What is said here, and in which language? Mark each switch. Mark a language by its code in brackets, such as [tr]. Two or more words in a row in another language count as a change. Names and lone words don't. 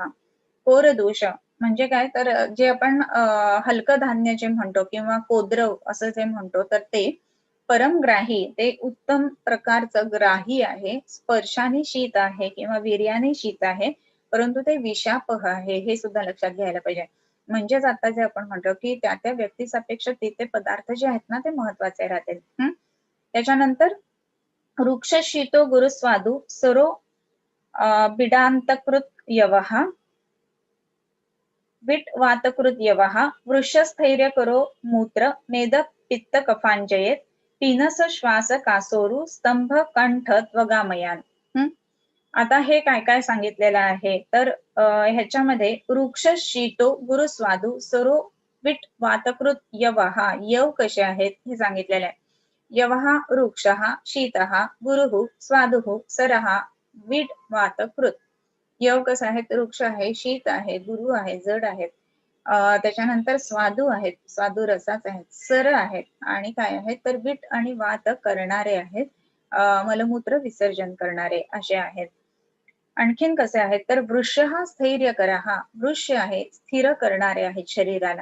[mr] कोर दोष म्हणजे काय तर जे आपण हलकं धान्य जे म्हणतो किंवा कोद्रव असं जे म्हणतो तर ते परमग्राही ते उत्तम प्रकारचं ग्राही आहे. स्पर्शाने शीत आहे किंवा वीर्याने शीत आहे परंतु ते विषापह आहे हे सुद्धा लक्षात घ्यायला पाहिजे. म्हणजेच आता जे आपण म्हणतो की त्या त्या व्यक्ती सापेक्ष ते पदार्थ जे आहेत ना ते महत्वाचे राहतील. [sa] त्याच्यानंतर वृक्ष शीतो गुरुस्वादू सरो बिडांतकृत यवहा विट वातकृत यवहा वृषस्थैर्य करो मूत्र मेद पित्त कफांजयेत पिनस श्वास कासोरू स्तंभ कंठ त्वगामयान. [mr] आता हे काय काय सांगितलेलं आहे तर ह्याच्यामध्ये [sa] वृक्ष शीतो गुरुस्वादू सरो विट वातकृत यवहा [mr] यव कसे आहेत हे सांगितलेले आहे. [sa] यवहा वृक्षः शीतः गुरुः स्वादुः सरः विट वातकृत. [mr] यव कसं आहे वृक्ष आहे शीत आहे गुरु आहे जड आहेत. त्याच्यानंतर स्वादू आहेत स्वादू रसाच आहेत सर आहेत आणि काय आहेत तर विट आणि वात करणारे आहेत. मलमूत्र विसर्जन करणारे असे आहेत. आणखीन कसे आहेत तर वृक्ष हा स्थैर्य करा हा वृक्ष आहे स्थिर करणारे आहेत शरीराला.